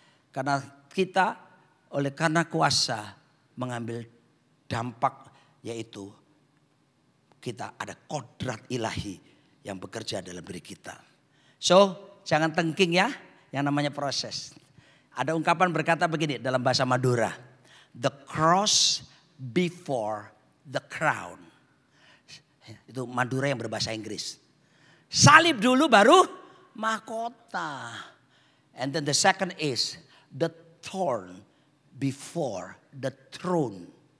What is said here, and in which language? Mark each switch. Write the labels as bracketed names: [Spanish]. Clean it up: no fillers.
[Indonesian] Karena kita karena kuasa mengambil dampak yaitu kita ada kodrat ilahi yang bekerja dalam diri kita. So jangan tengking ya yang namanya proses. Ada ungkapan berkata begini dalam bahasa Madura. [English] The cross before the crown. [Indonesian] Itu Madura yang berbahasa Inggris. Salib dulu baru mahkota. [English] And then the second is the thorn before the throne.